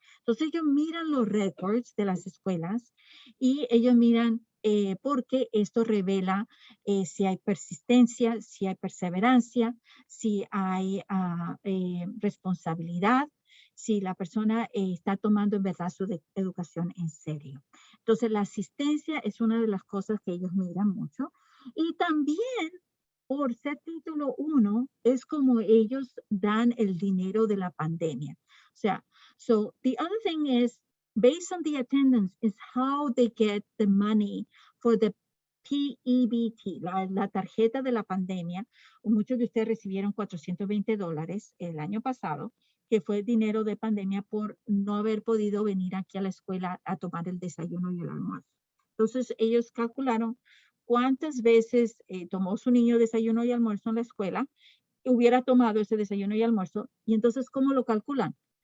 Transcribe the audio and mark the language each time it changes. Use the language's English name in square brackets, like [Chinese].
[Spanish] Entonces ellos miran los récords de las escuelas y ellos miran porque esto revela si hay persistencia, si hay perseverancia, si hay responsabilidad, si la persona está tomando en verdad su educación en serio. Entonces la asistencia es una de las cosas que ellos miran mucho. Y también por ser título 1 es como ellos dan el dinero de la pandemia. O sea, [English] so the other thing is, based on the attendance, is how they get the money for the PEBT, [Spanish] la tarjeta de la pandemia. Muchos de ustedes recibieron $420 el año pasado, que fue dinero de pandemia por no haber podido venir aquí a la escuela a tomar el desayuno y el almuerzo. Entonces, ellos calcularon cuántas veces tomó su niño desayuno y almuerzo en la escuela, hubiera tomado ese desayuno y almuerzo, y entonces, ¿cómo lo calculan?